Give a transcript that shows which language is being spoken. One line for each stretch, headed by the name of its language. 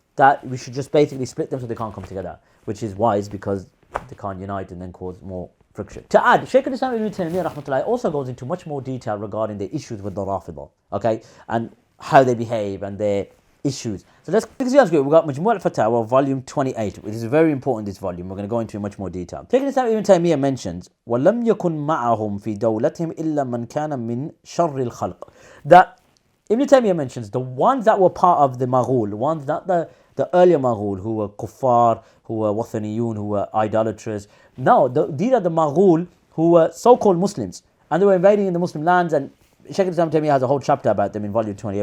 English: that we should just basically split them so they can't come together, which is wise because they can't unite and then cause more friction. To add, Shaykh al-Islam ibn Taymiyyah rahmatullahi also goes into much more detail regarding the issues with the Rafidah, okay, and how they behave and their issues. So let's see. We've got Majmu' al-Fatawa, volume 28, which is very important, this volume. We're going to go into much more detail. Shaykh al-Islam ibn Taymiyyah mentions,
Arabic: وَلَمْ يَكُنْ مَعَهُمْ فِي دَوْلَتِهِمْ إِلَّا مَنْ كَانَ مِنْ شَرِّ الْخَلْقِ.
English: That Ibn Taymiyyah mentions the ones that were part of the Maghul, the ones that the earlier Maghul, who were kuffar, who were wathaniyun, who were idolaters. No, these are the Maghul who were so-called Muslims, and they were invading in the Muslim lands, and Shaykh al-Islam Ibn Taymiyyah has a whole chapter about them in volume 28.